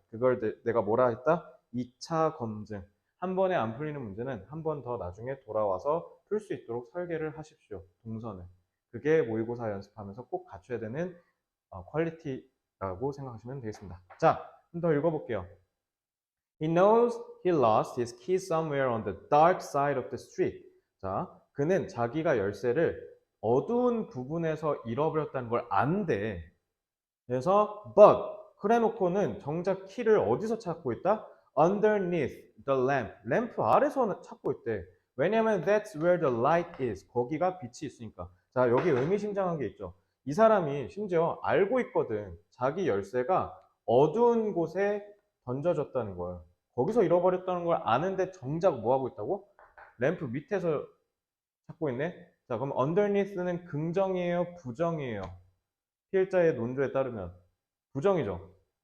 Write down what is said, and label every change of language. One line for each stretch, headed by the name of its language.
Korean: 그걸 내가 뭐라 했다? 2차 검증. 한 번에 안 풀리는 문제는 한 번 더 나중에 돌아와서 풀 수 있도록 설계를 하십시오. 동선을. 그게 모의고사 연습하면서 꼭 갖춰야 되는 퀄리티라고 생각하시면 되겠습니다. 자, 좀 더 읽어볼게요.
English: He knows he lost his key somewhere on the dark side of the street.
Korean: 자, 그는 자기가 열쇠를 어두운 부분에서 잃어버렸다는 걸 안대. 그래서 but 그래놓고는 정작 키를 어디서 찾고 있다?
English: Underneath the lamp.
Korean: 램프 아래서 찾고 있대. 왜냐면
English: that's where the light is.
Korean: 거기가 빛이 있으니까. 자, 여기 의미심장한 게 있죠. 이 사람이 심지어 알고 있거든. 자기 열쇠가 어두운 곳에 던져졌다는 거예요. 거기서 잃어버렸다는 걸 아는데 정작 뭐 하고 있다고? 램프 밑에서 찾고 있네. 자, 그럼 underneath는 긍정이에요, 부정이에요? 피해자의 논조에 따르면 부정이죠.